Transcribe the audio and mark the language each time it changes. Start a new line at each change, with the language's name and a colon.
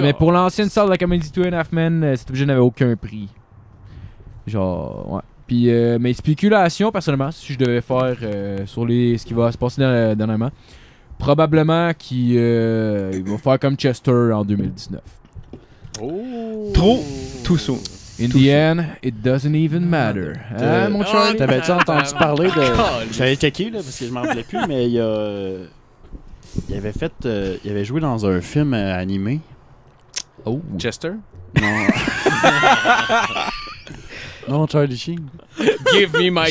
French: Mais pour l'ancienne salle de la comédie Two and a Half Men, cet objet n'avait aucun prix. Genre, ouais. Puis mes spéculations, personnellement, si je devais faire sur ce qui va se passer dernièrement, probablement qu'il va faire comme Chester en 2019. Oh. Trop
English: too soon. In the end, it doesn't even matter.
French: Hein, mon Charlie? T'avais-tu entendu parler de... J'avais checké, là, parce que je m'en rappelais plus, mais il avait fait... il avait joué dans un film animé. Oh. Chester? Non. Non, Charlie Sheen.
English: Give me my